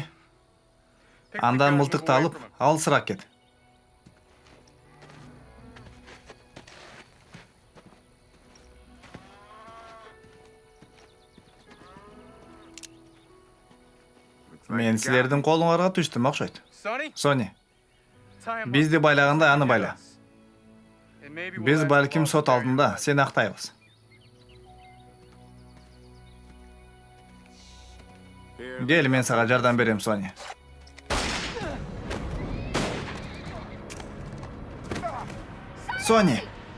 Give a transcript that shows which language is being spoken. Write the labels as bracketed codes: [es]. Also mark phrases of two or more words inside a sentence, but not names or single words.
[ky] Андан мылтыкты алып, алысыраак кет. Мен силердин колуңарга түштүм окшойт. Sonny? Сони, [en] Tie him [ky] бизди байлагандай аны байла. [en] And maybe [ky] Биз балким сот алдында сени актайбыз. Кел, мен сага жардам берем, Сони. Сони!